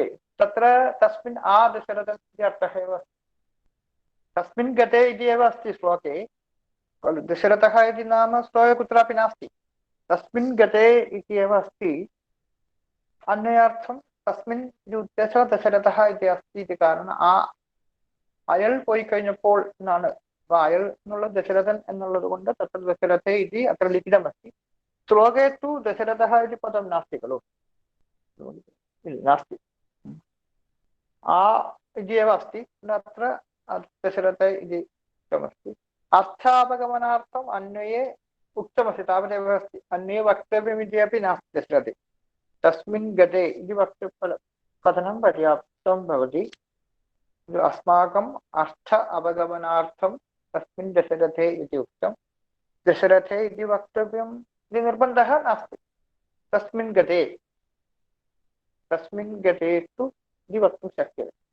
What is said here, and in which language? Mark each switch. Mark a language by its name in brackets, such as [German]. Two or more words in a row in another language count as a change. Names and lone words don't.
[Sanskrit] तत्र तस्मिन् आ दशरथ इति अर्थः एव तस्मिन् गते इति एव अस्ति श्लोके खलु दशरथः इति नाम श्लोके कुत्रापि नास्ति तस्मिन् गते इति एव अस्ति अन्वयार्थं तस्मिन् इति उद्देशः दशरथः इति अस्ति इति कारणेन [Malayalam] അയാൾ പോയി കഴിഞ്ഞപ്പോൾ എന്നാണ് അയാൾ എന്നുള്ള ദശരഥൻ എന്നുള്ളത് കൊണ്ട് [Sanskrit] തത്ര ദശരഥേ ഇതി അത്ര ലിഖിതമസ്തി श्लोके तु दशरथः इति पदं नास्ति खलु नास्ति आ इति एव अस्ति अत्र दशरथ इति उक्तमस्ति अर्थापगमनार्थम् अन्वये उक्तमस्ति तावदेव अस्ति अन्ये वक्तव्यमिति अपि नास्ति दशरथे तस्मिन् गते इति कथनं पर्याप्तं भवति अस्माकम् अर्थ अवगमनार्थं तस्मिन् दशरथे इति उक्तं दशरथे इति वक्तव्यं निर्बन्धः नास्ति तस्मिन् गते तु इति वक्तुं शक्यते।